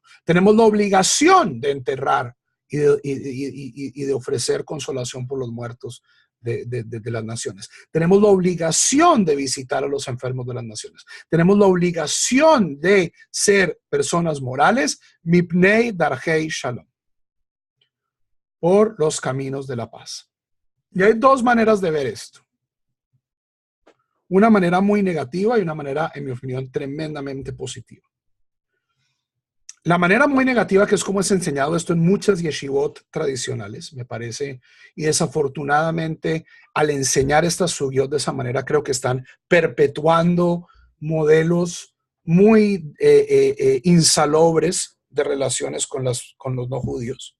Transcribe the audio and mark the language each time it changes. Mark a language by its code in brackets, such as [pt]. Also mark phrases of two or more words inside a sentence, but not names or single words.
[es] Tenemos la obligación de enterrar y de ofrecer consolación por los muertos de las naciones. Tenemos la obligación de visitar a los enfermos de las naciones. Tenemos la obligación de ser personas morales, [he] מפני דרכי שלום, [es] por los caminos de la paz. Y hay dos maneras de ver esto. Una manera muy negativa y una manera, en mi opinión, tremendamente positiva. La manera muy negativa, que es como es enseñado esto en muchas yeshivot tradicionales, me parece, y desafortunadamente al enseñar estas sugiot de esa manera, creo que están perpetuando modelos muy insalubres de relaciones con los no judíos.